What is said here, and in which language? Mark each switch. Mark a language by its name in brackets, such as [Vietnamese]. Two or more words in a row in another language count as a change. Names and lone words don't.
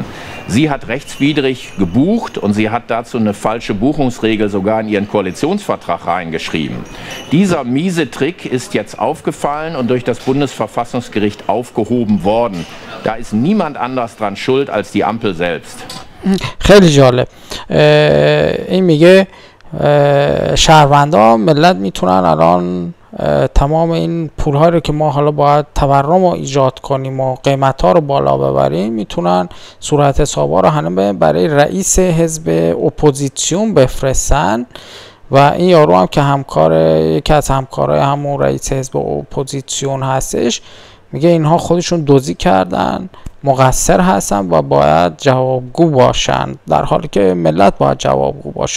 [German] Sie hat rechtswidrig gebucht und sie hat dazu eine falsche Buchungsregel sogar in ihren Koalitionsvertrag reingeschrieben. Dieser miese Trick ist jetzt aufgefallen und durch das Bundesverfassungsgericht aufgehoben worden. Da ist niemand anders dran schuld als die Ampel selbst. [Persian] خیلی جالب. این میگه شهروندا ملت میتونن الان تمام این پول‌ها رو که ما حالا باید تورم رو ایجاد کنیم و قیمت‌ها رو بالا ببریم، میتونن صورت حساب‌ها رو همه برای رئیس حزب اپوزیسیون بفرستن و این یارو هم که یکی از همکارای همون رئیس حزب اپوزیسیون هستش، میگه اینها خودشون دزدی کردن، مقصر هستن و باید جوابگو باشن، در حالی که ملت باید جوابگو باشه.